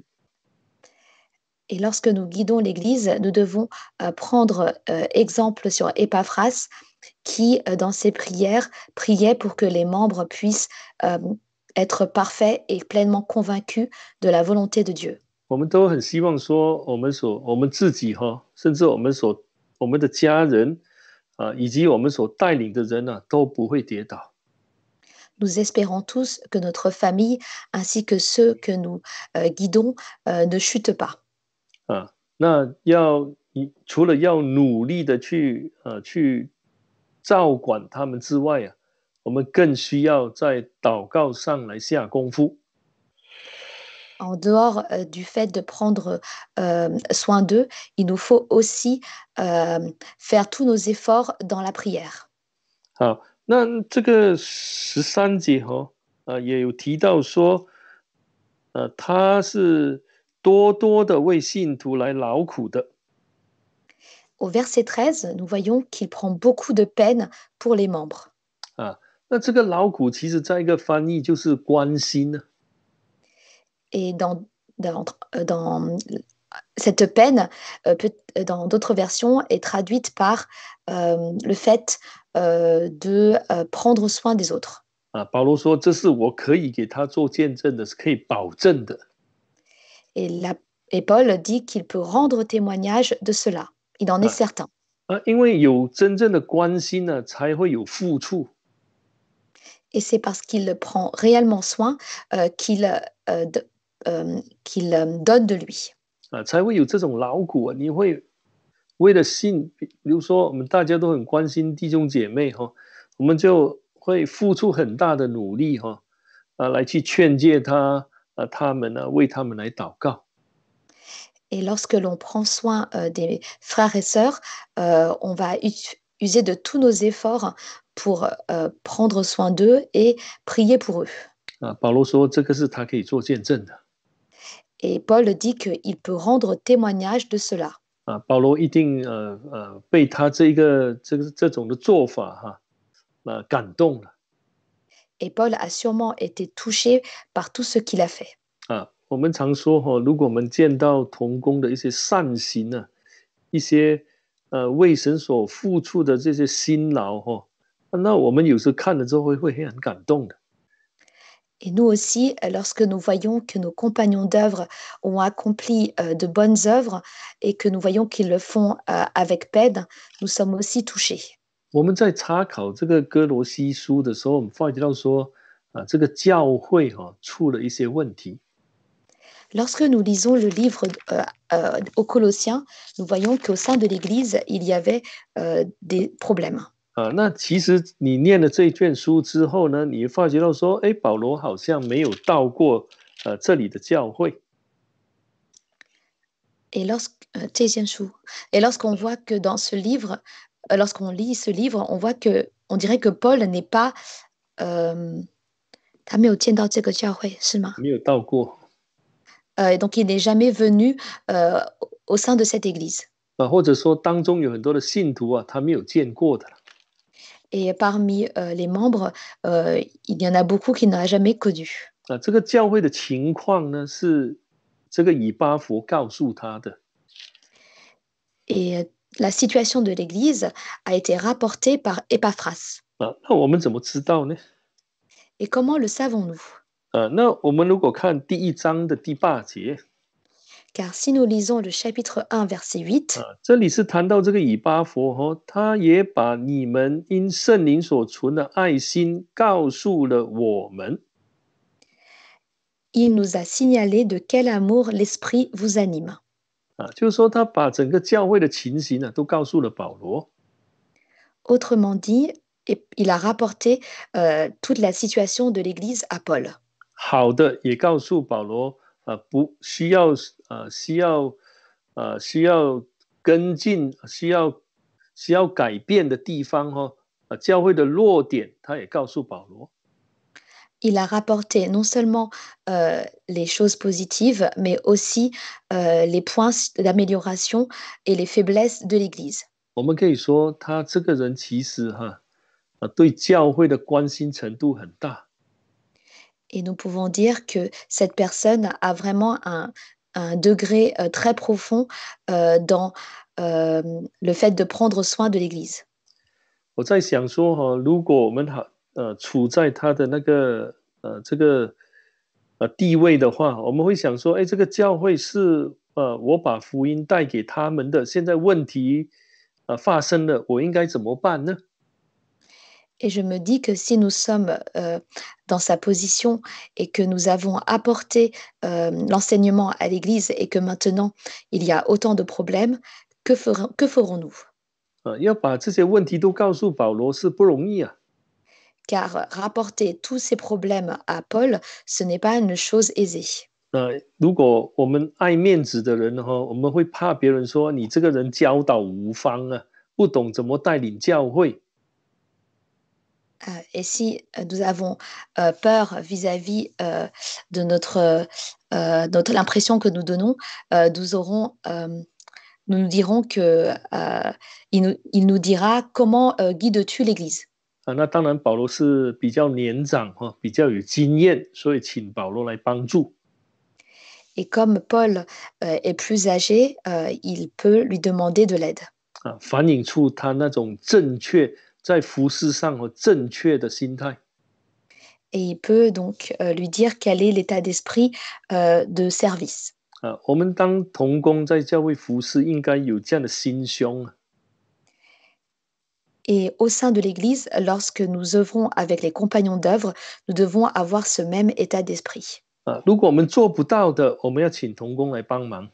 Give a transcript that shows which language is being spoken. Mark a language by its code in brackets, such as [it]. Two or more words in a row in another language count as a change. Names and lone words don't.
[fr] Et lorsque nous guidons l'Église, nous devons prendre exemple sur Épaphras qui, dans ses prières, priait pour que les membres puissent être parfaits et pleinement convaincus de la volonté de Dieu. [zh] 我们都很希望说，我们自己甚至我们的家人以及我们所带领的人都不会跌倒。 [fr] Nous espérons tous que notre famille ainsi que ceux que nous guidons ne chutent pas. [zh] 那除了要努力的去照管他们之外我们更需要在祷告上来下功夫。 [fr] En dehors du fait de prendre soin d'eux, il nous faut aussi faire tous nos efforts dans la prière. [zh] 好，那这个13节也有提到说，他是多多的为信徒来劳苦的。 [fr] Au verset 13, nous voyons qu'il prend beaucoup de peine pour les membres. [zh] 那这个劳苦其实在一个翻译就是关心呢。 [fr] Et dans cette peine, dans d'autres versions, est traduite par le fait de prendre soin des autres. [zh] 保罗说这是我可以给他做见证的，是可以保证的。 [fr] Et Paul dit qu'il peut rendre témoignage de cela. Il en est certain. [zh] 因为有真正的关心呢，才会有付出。 [fr] Et c'est parce qu'il prend réellement soin qu'il donne de lui. [zh] 才会有这种劳苦你会为了信，比如说我们大家都很关心弟兄姐妹我们就会付出很大的努力来去劝诫他们为他们来祷告。 [fr] Et lorsque l'on prend soin des frères et sœurs, on va user de tous nos efforts pour prendre soin d'eux et prier pour eux. [zh] 保罗说这个是他可以做见证的。 [fr] Et Paul dit qu'il peut rendre témoignage de cela. [zh] 保罗一定被他这种的做法感动了。 [fr] Et Paul a sûrement été touché par tout ce qu'il a fait. [zh] 我们常说如果我们见到同工的一些善行一些为神所付出的这些辛劳那我们有时看了之后会很感动的。 [fr] Et nous aussi, lorsque nous voyons que nos compagnons d'œuvre ont accompli de bonnes œuvres et que nous voyons qu'ils le font avec peine, nous sommes aussi touchés. [zh] 我们在查考这个哥罗西书的时候，我们发觉到说这个教会出了一些问题。 [fr] Lorsque nous lisons le livre aux Colossiens, nous voyons qu'au sein de l'Église, il y avait des problèmes. [zh] 那其实你念了这一卷书之后呢，你发觉到说，保罗好像没有到过这里的教会。 [fr] Et lorsqu'on voit que dans ce livre, lorsqu'on lit ce livre, on dirait que Paul n'est pas, [zh] 他没有见到这个教会，是吗？没有到过。 [fr] donc il n'est jamais venu au sein de cette église. [zh] 或者说当中有很多的信徒他没有见过的。 [fr] Et parmi les membres, il y en a beaucoup qui n'ont jamais connu. [zh] 这个教会的情况呢，是这个以巴弗告诉他的。 [fr] Et la situation de l'Église a été rapportée par Épaphras. [zh] 那我们怎么知道呢？ [fr] Et comment le savons-nous? [zh] 那我们如果看第1章的第8节。 [fr] Car si nous lisons le chapitre 1, verset 8, [zh] 这里是谈到这个以巴弗他也把你们因圣灵所存的爱心告诉了我们。 [fr] il nous a signalé de quel amour l'Esprit vous anime. [zh] 就是说他把整个教会的情形都告诉了保罗。 [fr] Autrement dit, il a rapporté toute la situation de l'Église à Paul. [zh] 好的也告诉保罗不需要需要跟进需要改变的地方教会的弱点他也告诉保罗。 [fr] Il a rapporté non seulement les choses positives, mais aussi les points d'amélioration et les faiblesses de l'Église. [zh] 我们可以说，他这个人其实对教会的关心程度很大。 [fr] Et nous pouvons dire que cette personne a vraiment un degré très profond dans le fait de prendre soin de l'Église. [zh] 我在想说如果我们处在他的那个这个地位的话，我们会想说，哎，这个教会是我把福音带给他们的，现在问题发生了，我应该怎么办呢？ [fr] Et je me dis que si nous sommes dans sa position et que nous avons apporté l'enseignement à l'Église et que maintenant il y a autant de problèmes, que ferons-nous? [zh] 要把这些问题都告诉保罗是不容易啊。 [fr] Car rapporter tous ces problèmes à Paul, ce n'est pas une chose aisée. [zh] 如果我们爱面子的人我们会怕别人说你这个人教导无方啊，不懂怎么带领教会。 [fr] Et si nous avons peur vis-à-vis de l'impression que nous donnons, nous aurons, nous nous dirons que il nous dira comment guides-tu l'Église. [zh] 那当然保罗是比较年长比较有经验，所以请保罗来帮助。 [fr] Et comme Paul est plus âgé, il peut lui demander de l'aide. [zh] 反映出他那种正确在服事上正确的心态。 [fr] Et il peut donc lui dire quel est l'état d'esprit de service. [zh] 我们当同工在教会服事，应该有这样的心胸。 [fr] Et au sein de l'Église, lorsque nous œuvrons avec les compagnons d'œuvre, nous devons avoir ce même état d'esprit. [zh] 如果我们做不到的，我们要请同工来帮忙。